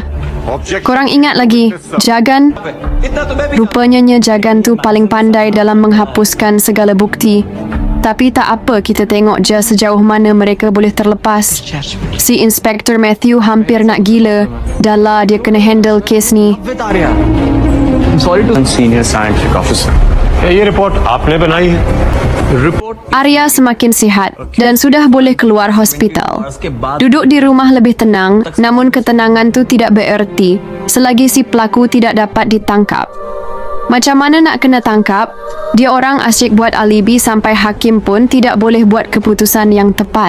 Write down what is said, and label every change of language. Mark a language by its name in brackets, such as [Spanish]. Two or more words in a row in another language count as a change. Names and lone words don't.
[Malay] Korang ingat lagi, Jagan? Rupanya Jagan tu paling pandai dalam menghapuskan segala bukti. Tapi tak apa, kita tengok je sejauh mana mereka boleh terlepas. Si Inspektur Matthew hampir nak gila. Dah lah dia kena [English] handle kes [Malay] ni. [English] I'm sorry to senior scientific officer. [Hindi] ये रिपोर्ट आपने बनाई है? [Malay] Arya semakin sihat dan sudah boleh keluar hospital. Duduk di rumah lebih tenang, namun ketenangan tu tidak bererti selagi si pelaku tidak dapat ditangkap. Macam mana nak kena tangkap? Dia orang asyik buat alibi sampai hakim pun tidak boleh buat keputusan yang tepat.